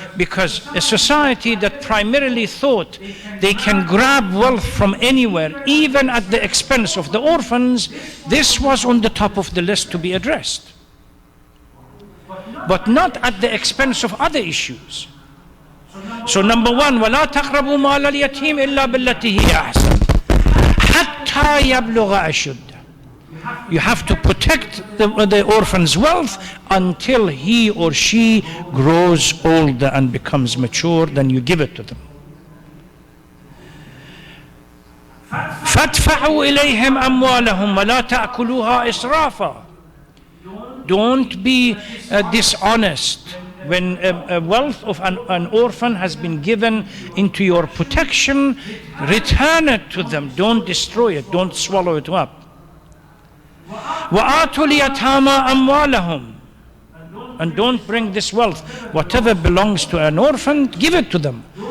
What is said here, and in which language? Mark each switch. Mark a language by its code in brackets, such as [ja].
[en] Because a society that primarily thought they can grab wealth from anywhere, even at the expense of the orphans, this was on the top of the list to be addressed. But not at the expense of other issues. So number one, [ar] وَلَا تَقْرَبُوا مَالَ الْيَتِيمِ إِلَّا بِالَّتِي هِيَ أَحْسَنُ حَتَّى يَبْلُغَ أَشُدَّهُ. [en] You have to protect the orphan's wealth until he or she grows older and becomes mature, then you give it to them. [ar] فَادْفَعُوا إِلَيْهِمْ أَمْوَالَهُمْ وَلَا تَأْكُلُوهَا إِسْرَافًا. [en] Don't be dishonest when a wealth of an orphan has been given into your protection, return it to them. Don't destroy it. Don't swallow it up. [ar] وَآتُوا الْيَتَامَى أَمْوَالَهُمْ. [en] And don't bring this wealth. Whatever belongs to an orphan, give it to them.